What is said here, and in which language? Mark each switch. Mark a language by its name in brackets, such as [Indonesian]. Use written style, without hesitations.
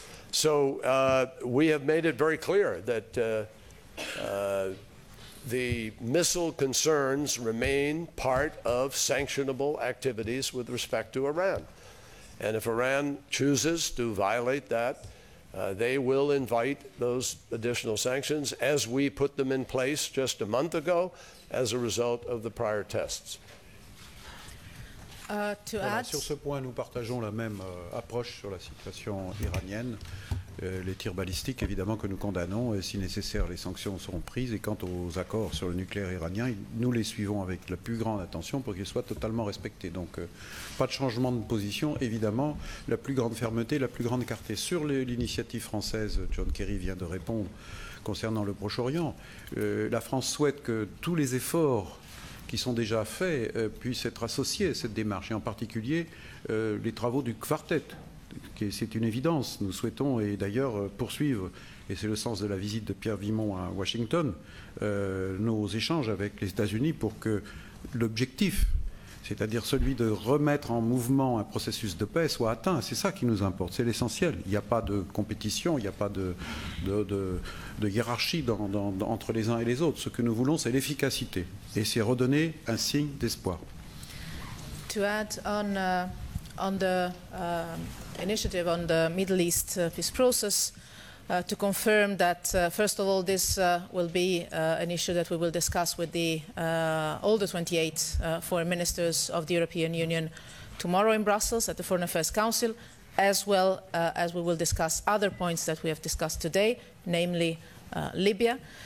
[English] So we have made it very clear that the missile concerns remain part of sanctionable activities with respect to Iran. And if Iran chooses to violate that, they will invite those additional sanctions as we put them in place just a month ago as a result of the prior tests. [French] Voilà, sur ce point, nous partageons la même approche sur la situation iranienne. Les tirs balistiques, évidemment, que nous condamnons. Et si nécessaire, les sanctions seront prises. Et quant aux accords sur le nucléaire iranien, nous les suivons avec la plus grande attention pour qu'ils soient totalement respectés. Donc, pas de changement de position. Évidemment, la plus grande fermeté, la plus grande clarté. Sur l'initiative française, John Kerry vient de répondre concernant le Proche-Orient. La France souhaite que tous les efforts qui sont déjà faits puissent être associés à cette démarche, et en particulier les travaux du Quartet. C'est une évidence. Nous souhaitons, et d'ailleurs poursuivre, et c'est le sens de la visite de Pierre Vimont à Washington, nos échanges avec les États-Unis pour que l'objectif, c'est-à-dire celui de remettre en mouvement un processus de paix, soit atteint. C'est ça qui nous importe, c'est l'essentiel. Il n'y a pas de compétition, il n'y a pas de hiérarchie entre les uns et les autres. Ce que nous voulons, c'est l'efficacité, et c'est redonner un signe d'espoir. [English] To add on the initiative on the Middle East peace process, to confirm that, first of all, this will be an issue that we will discuss with all the 28 foreign ministers of the European Union tomorrow in Brussels at the Foreign Affairs Council, as well as we will discuss other points that we have discussed today, namely Libya.